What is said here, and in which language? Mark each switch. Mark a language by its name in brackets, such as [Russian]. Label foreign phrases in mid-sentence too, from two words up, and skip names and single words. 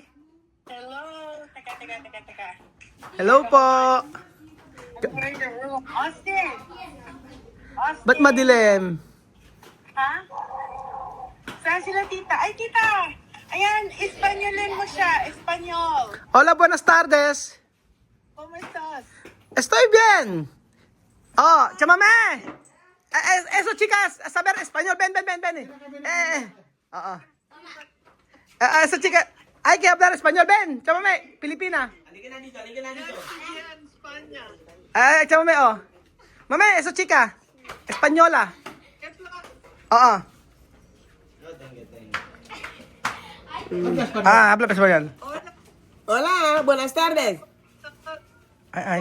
[Filipino] Hello. Teka. Hello po! Austin. Ba't madilim? Ha? Saan sila tita? Ay, tita! Ayan, Espanyolin mo siya. Espanyol. [Spanish] Hola, buenas tardes. ¿Cómo estás? Estoy bien. Oh, chamame. Eso, chicas, a saber español. Ven. Esa chica, hay que hablar español. Ven, chamame, Pilipina. [Filipino] Halika na dito. Ayan, [Spanish] España. Chamame, oh. Mame, eso chica, española. ¿Qué plan? Oo. Habla español. Hola, buenas tardes. Ay.